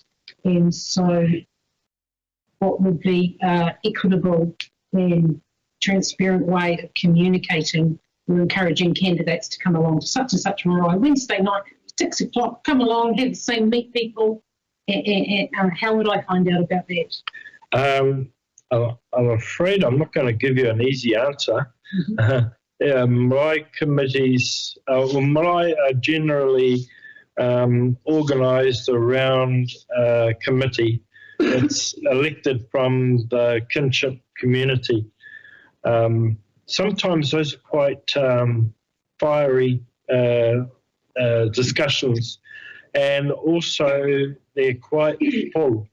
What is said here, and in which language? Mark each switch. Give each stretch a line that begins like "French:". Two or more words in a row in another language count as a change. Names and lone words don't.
English: And so what would be equitable and transparent way of communicating? We're encouraging candidates to come along to such and such a marae Wednesday night, 6 o'clock, come along, have the same, meet people, and how would I find out about that? I'm afraid I'm not going to give you an easy answer. Marae committees, marae are generally organised around a committee. It's elected from the kinship community. Sometimes those are quite fiery discussions, and also they're quite full.